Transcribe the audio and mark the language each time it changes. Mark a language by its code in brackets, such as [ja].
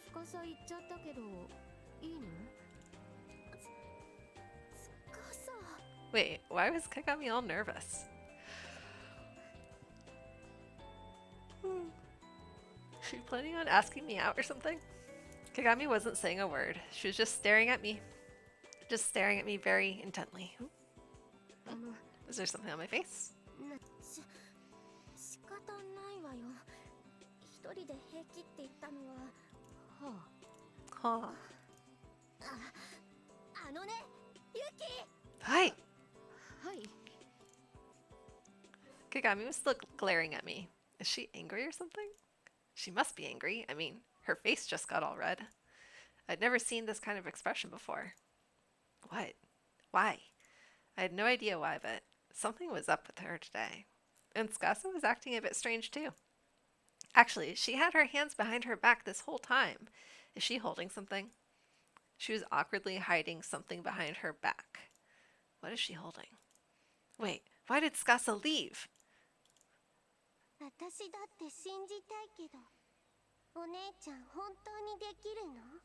[ja] 司行っちゃったけど、いいの？司。 [en] Wait, why was Kagami all nervous? She planning on asking me out or something? Kagami wasn't saying a word. She was just staring at me. Just staring at me very intently. Is there something on my face? [ja] 仕方ないわよ。一人で平気って言ったのは。 [en] Huh. [ja] あのね、ユキ。 [en] Hi. [ja] はい。 [en] Kagami was still glaring at me. Is she angry or something? She must be angry. I mean, her face just got all red. I'd never seen this kind of expression before. What? Why? I had no idea why, but something was up with her today. And Tsukasa was acting a bit strange too. Actually, she had her hands behind her back this whole time. Is she holding something? She was awkwardly hiding something behind her back. What is she holding? Wait, why did Tsukasa leave? [ja] 私だって信じたいけど、お姉ちゃん本当にできるの？